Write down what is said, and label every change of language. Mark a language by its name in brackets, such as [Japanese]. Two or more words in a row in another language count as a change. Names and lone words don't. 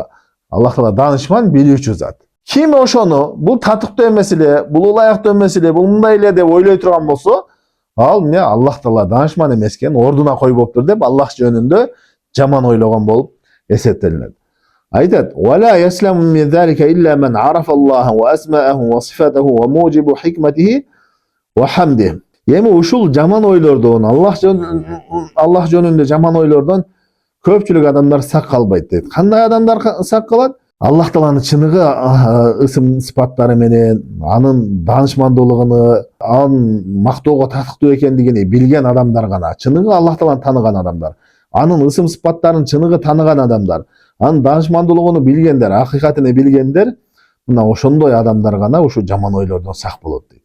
[Kyrgyz] Аллах Таала данышман, билүүчү зат. Ким ошону бул татыктуу эмес эле, бул ылайыктуу эмес эле, бул мындай эле деп ойлой турган болсо, ал эмне Аллах Таала данышман эмес экен, ордуна койбоптур деп Аллах жөнүндө жаман ойлогон болуп эсептелинет. Айтат: [Arabic] "ولا يسلم من ذلك إلا من عرف الله وأسماءه وصفاته وموجب حكمته وحمده." [Kyrgyz] Эми ушул жаман ойлордон, Аллах жөнүндө жаман ойлордон көпчүлүк адамдар сак калбайт дейт. Кандай адамдар сак калат? Аллах Тааланын чыныгы ысым сыпаттары менен, анын данышмандуулугун, анын мактоого татыктуу экендигин билген адамдар гана, чыныгы Аллах Тааланы тааныган адамдар, анын ысым сыпаттарын чыныгы тааныган адамдар, анын данышмандуулугун билгендер, акыйкатыны билгендер, мына ошондой адамдар гана ушу жаман ойлордон сак болот дейт.